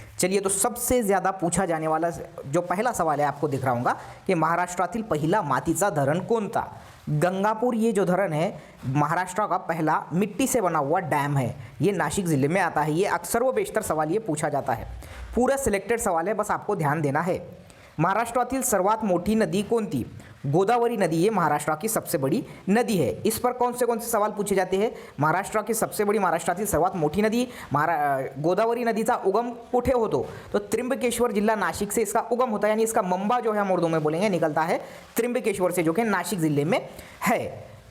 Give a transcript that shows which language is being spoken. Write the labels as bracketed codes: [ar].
[hi] चलिए, तो सबसे ज़्यादा पूछा जाने वाला जो पहला सवाल है आपको दिख रहा होगा कि [mr] महाराष्ट्रातील पहिला मातीचा धरण कोणता। [hi] गंगापुर, ये जो धरण है महाराष्ट्र का पहला मिट्टी से बना हुआ डैम है। ये नासिक ज़िले में आता है। ये अक्सर व बेशतर सवाल ये पूछा जाता है। पूरा सिलेक्टेड सवाल है, बस आपको ध्यान देना है। [mr] महाराष्ट्रातील सर्वात मोठी नदी कोणती। [hi] गोदावरी नदी ये महाराष्ट्र की सबसे बड़ी नदी है। इस पर कौन से सवाल पूछे जाते हैं। महाराष्ट्र की सबसे बड़ी, [mr] महाराष्ट्रातील सर्वात मोठी नदी गोदावरी नदीचा उगम कुठे होतो, [hi] तो त्र्यंबकेश्वर जिल्हा नाशिक से इसका उगम होता है। यानी इसका मंबा जो है हम उर्दू में बोलेंगे निकलता है त्र्यंबकेश्वर से, जो कि नाशिक जिले में है।